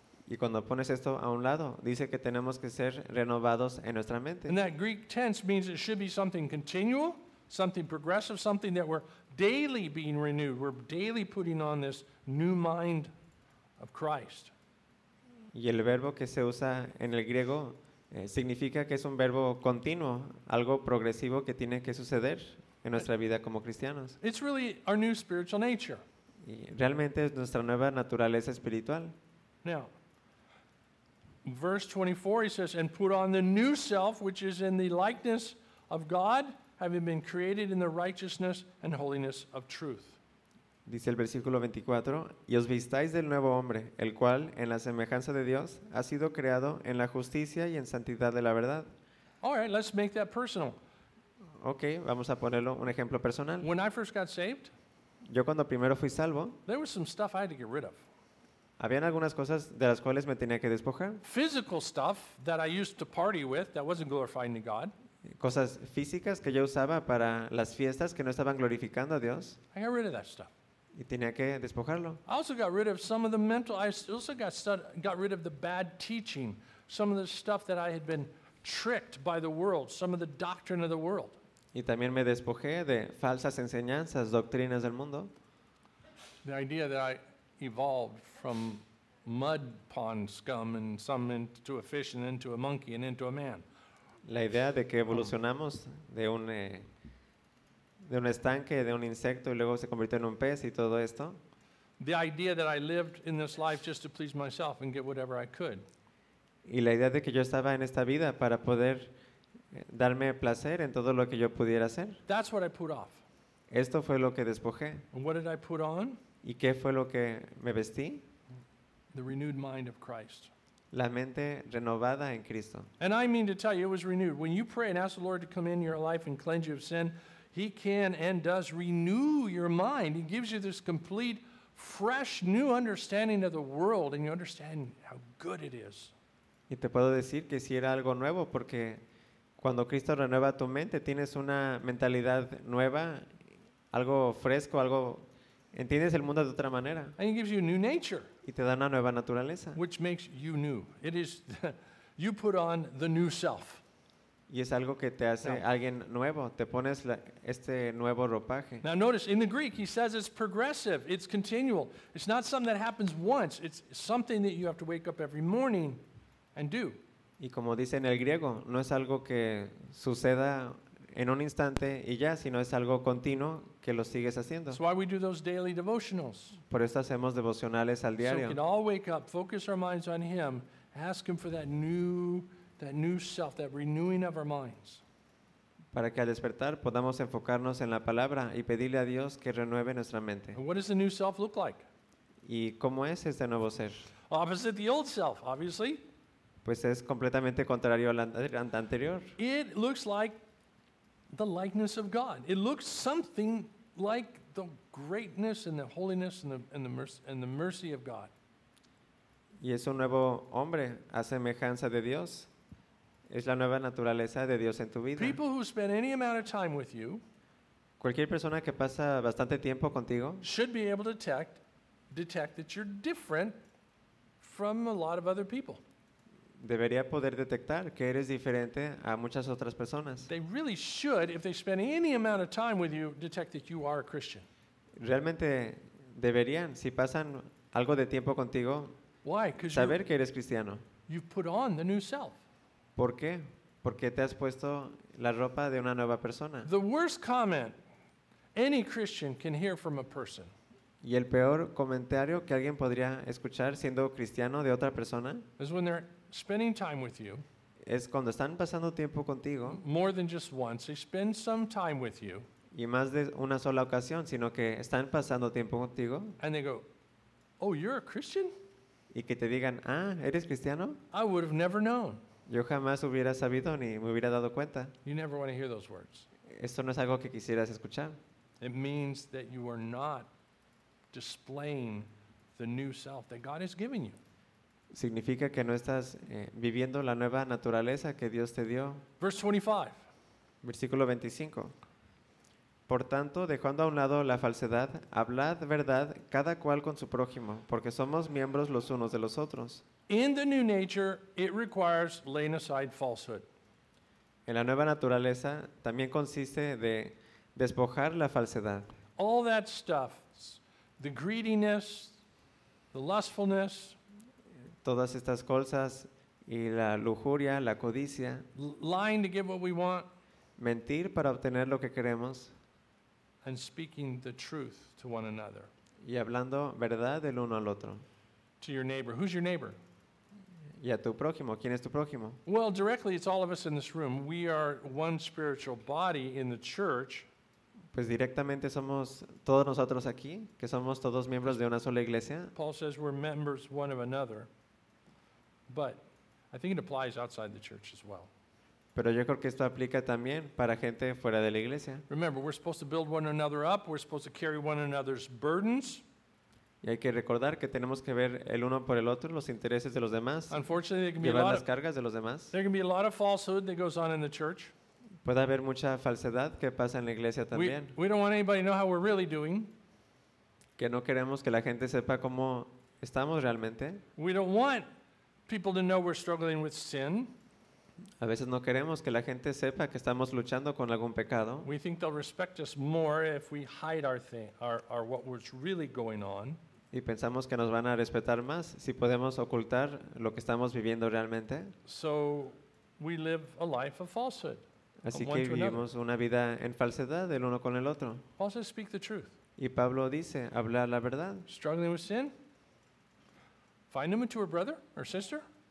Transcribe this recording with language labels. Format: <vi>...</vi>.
<es>Y cuando pones esto a un lado, dice que tenemos que ser renovados en nuestra mente.</es> <en>And that Greek tense means it should be something continual, something progressive, something that we're daily being renewed. We're daily putting on this new mind of Christ.</en> <es>Y el verbo que se usa en el griego significa que es un verbo continuo, algo progresivo que tiene que suceder en nuestra vida como cristianos.</es> <en>It's really our new spiritual nature.</en> <es>Y realmente es nuestra nueva naturaleza espiritual.</es> <en>Now, verse 24, he says, and put on the new self, which is in the likeness of God, having been created in the righteousness and holiness of truth.</en> <es>Dice el versículo 24, y os vistáis del nuevo hombre, el cual, en la semejanza de Dios, ha sido creado en la justicia y en santidad de la verdad.</es> <en>All right, let's make that personal.</en> <es>Okay, vamos a ponerlo un ejemplo personal.</es> <en>When I first got saved,</en> <es>yo cuando primero fui salvo,</es> <en>there was some stuff I had to get rid of.</en> <es>Habían algunas cosas de las cuales me tenía que despojar.</es> <en>Physical stuff that I used to party with that wasn't glorifying to God.</en> <es>Cosas físicas que yo usaba para las fiestas que no estaban glorificando a Dios.</es> <en>I got rid of that stuff.</en> <es>Y tenía que despojarlo.</es> <en>I also got rid of some of the mental. I also got rid of the bad teaching, some of the stuff that I had been tricked by the world, some of the doctrine of the world.</en> <es>Y también me despojé de falsas enseñanzas, doctrinas del mundo.</es> <en>The idea that I evolved from mud pond scum and some into a fish and into a monkey and into a man.</en> <es>La idea de que evolucionamos de un estanque, de un insecto y luego se convirtió en un pez y todo esto.</es> <en>The idea that I lived in this life just to please myself and get whatever I could.</en> <es>Y la idea de que yo estaba en esta vida para poder darme placer en todo lo que yo pudiera hacer.</es> <en>That's what I put off.</en> <es>Esto fue lo que despojé.</es> <en>And what did I put on?</en> <es>¿Y qué fue lo que me vestí?</es> <en>The renewed mind of Christ.</en> <es>La mente renovada en Cristo.</es> <en>And I mean to tell you, it was renewed. When you pray and ask the Lord to come in your life and cleanse you of sin, he can and does renew your mind. He gives you this complete, fresh, new understanding of the world, and you understand how good it is.</en> <es>Y te puedo decir que sí era algo nuevo, porque cuando Cristo renueva tu mente, tienes una mentalidad nueva, algo fresco, algo... Entiendes el mundo de otra manera.</es> <en>And he gives you a new nature.</en> <es>Y te da una nueva naturaleza.</es> <en>Which makes you new. It is, you put on the new self.</en> <es>Y es algo que te hace alguien nuevo. Te pones este nuevo ropaje.</es> <en>Now notice, in the Greek, he says it's progressive. It's continual. It's not something that happens once. It's something that you have to wake up every morning and do.</en> <es>Y como dice en el griego, no es algo que suceda en un instante y ya, sino es algo continuo que lo sigues haciendo.</es> <en>So why we do those daily devotionals.</en> <es>Por eso hacemos devocionales al diario.</es> <en>So we can all wake up, focus our minds on him, ask him for that new self, that renewing of our minds.</en> <es>Para que al despertar podamos enfocarnos en la palabra y pedirle a Dios que renueve nuestra mente.</es> <en>What does the new self look like?</en> <es>¿Y cómo es este nuevo ser?</es> <en>Opposite the old self, obviously.</en> <es>Pues es completamente contrario al anterior.</es> <en>It looks like the likeness of God. It looks something like the greatness and the holiness and the mercy of God.</en> <es>Y es un nuevo hombre a semejanza de Dios. Es la nueva naturaleza de Dios en tu vida.</es> <en>People who spend any amount of time with you,</en> <es>cualquier persona que pasa bastante tiempo contigo,</es> <en>should be able to detect that you're different from a lot of other people.</en> <es>Debería poder detectar que eres diferente a muchas otras personas.</es> <en>They really should, if they spend any amount of time with you, detect that you are a Christian.</en> <es>Realmente deberían, si pasan algo de tiempo contigo,</es> <en>why?</en> <es>Saber que eres cristiano.</es> <en>You've put on the new self.</en> <es>¿Por qué? Porque te has puesto la ropa de una nueva persona.</es> <en>The worst comment any Christian can hear from a person.</en> <es>Y el peor comentario que alguien podría escuchar siendo cristiano de otra persona</es> <en>is when they're spending time with you.</en> <es>Es cuando están pasando tiempo contigo.</es> <en>More than just once, they spend some time with you.</en> <es>Y más de una sola ocasión, sino que están pasando tiempo contigo.</es> <en>And they go, "Oh, you're a Christian?"</en> <es>Y que te digan, "Ah, ¿eres cristiano?"</es> <en>I would have never known.</en> <es>Yo jamás hubiera sabido ni me hubiera dado cuenta.</es> <en>You never want to hear those words.</en> <es>Esto no es algo que quisieras escuchar.</es> <en>It means that you are not displaying the new self that God has given you.</en> <es>Significa que no estás viviendo la nueva naturaleza que Dios te dio.</es> <en>Verse 25.</en> <es>Versículo 25. Por tanto, dejando a un lado la falsedad, hablad verdad cada cual con su prójimo, porque somos miembros los unos de los otros.</es> <en>In the new nature, it requires laying aside falsehood.</en> <es>En la nueva naturaleza también consiste de despojar la falsedad.</es> <en>All that stuff, the greediness, the lustfulness,</en> <es>todas estas cosas y la lujuria, la codicia,</es> <en>lying to get what we want,</en> <es>mentir para obtener lo que queremos,</es> <en>and speaking the truth to one another,</en> <es>y hablando verdad el uno al otro.</es> <en>To your neighbor. Who's your neighbor?</en> <es>Y a tu prójimo. ¿Quién es tu prójimo?</es> <en>Well, directly, it's all of us in this room. We are one spiritual body in the church.</en> <es>Pues directamente somos todos nosotros aquí, que somos todos miembros de una sola iglesia.</es> <en>Paul says we're members one of another, but I think it applies outside the church as well.</en> <es>Pero yo creo que esto aplica también para gente fuera de la iglesia.</es> <en>Remember, we're supposed to build one another up. We're supposed to carry one another's burdens.</en> <es>Y hay que recordar que tenemos que ver el uno por el otro los intereses de los demás.</es> <en>Unfortunately, there can be</en> <es>llevar</es> <en>a lot</en> <es>las cargas de los demás.</es> <en>There can be a lot of falsehood that goes on in the church.</en> <es>Puede haber mucha falsedad que pasa en la iglesia también.</es> <en>We don't want anybody to know how we're really doing.</en> <es>Que no queremos que la gente sepa cómo estamos realmente.</es> <en>We don't want people to know we're struggling with sin.</en> <es>A veces no queremos que la gente sepa que estamos luchando con algún pecado.</es> <en>We think they'll respect us more if we hide our what was really going on.</en> <es>Y pensamos que nos van a respetar más si podemos ocultar lo que estamos viviendo realmente.</es> <en>So we live a life of falsehood.</en> <es>Así que vivimos una vida en falsedad el uno con el otro.</es> <en>Paul says, speak the truth.</en> <es>Y Pablo dice, hablar la verdad.</es> <en>Struggling with sin? Find a mature brother or sister.</en>